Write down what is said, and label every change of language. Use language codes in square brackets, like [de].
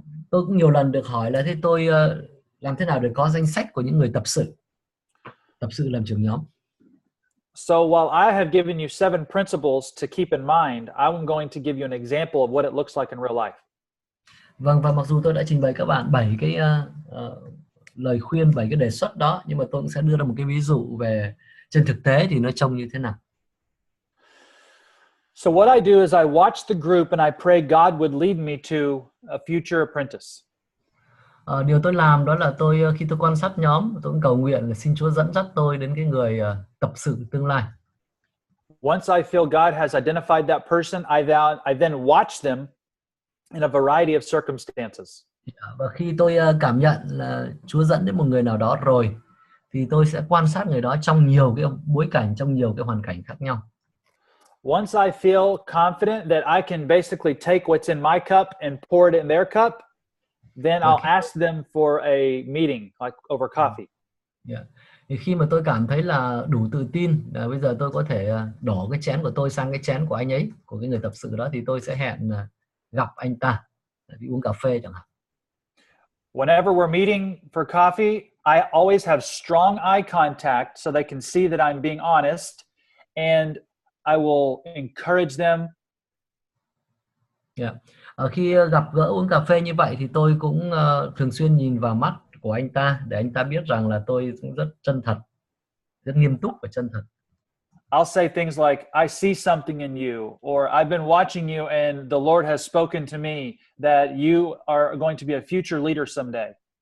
[vi] Tôi cũng nhiều lần được hỏi là thế tôi làm thế nào để có danh sách của những người tập sự làm trưởng nhóm. [en] So while I have given you 7 principles to keep in mind, I'm going to give you an example of what it looks like in real life. [vi] Vâng, và mặc dù tôi đã trình bày các bạn 7 cái lời khuyên, 7 cái đề xuất đó, nhưng mà tôi cũng sẽ đưa ra một cái ví dụ về trên thực tế thì nó trông như thế nào. [en] So what I do is I watch the group and I pray God would lead me to a future apprentice. [vi] Điều tôi làm đó là khi tôi quan sát nhóm, tôi cũng cầu nguyện là xin Chúa dẫn dắt tôi đến cái người tập sự tương lai. [en] Once I feel God has identified that person, I then watch them in a variety of circumstances. [vi] Và khi tôi cảm nhận là Chúa dẫn đến một người nào đó rồi, thì tôi sẽ quan sát người đó trong nhiều cái bối cảnh, trong nhiều cái hoàn cảnh khác nhau. [en] Once I feel confident that I can basically take what's in my cup and pour it in their cup, then I'll ask them for a meeting, like over coffee. Yeah. [vi] Thì khi mà tôi cảm thấy là đủ tự tin, bây giờ tôi có thể đổ cái chén của tôi sang cái chén của anh ấy, của cái người tập sự đó, thì tôi sẽ hẹn gặp anh ta đi uống cà phê chẳng hạn. [en] Whenever we're meeting for coffee, I always have strong eye contact so they can see that I'm being honest, and I will encourage them. Yeah. [vi] Khi gặp gỡ uống cà phê như vậy thì tôi cũng thường xuyên nhìn vào mắt của anh ta để anh ta biết rằng là tôi cũng rất chân thật, rất nghiêm túc và chân thật. [en] I'll say things like, I see something in you, or I've been watching you and the Lord has spoken to me that you are going to be a future leader someday.